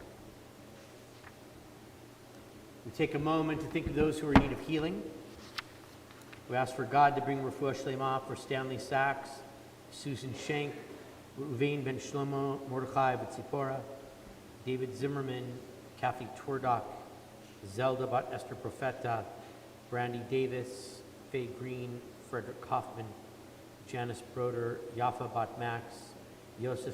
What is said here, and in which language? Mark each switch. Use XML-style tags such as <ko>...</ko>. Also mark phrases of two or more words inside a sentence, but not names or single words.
<en>We take a moment to think of those who are in need of healing. We ask for God to bring</en> <he>רפואה שלמה</he> <en>for Stanley Sachs, Susan Schenk, Uvain ben Shlomo, Mordechai B'Tzipora, David Zimmerman, Kathy Twerdock, Zelda bat Esther Profeta, Brandy Davis, Faye Green, Frederick Kaufman, Janice Broder, Yafa bat Max, Yosef</en>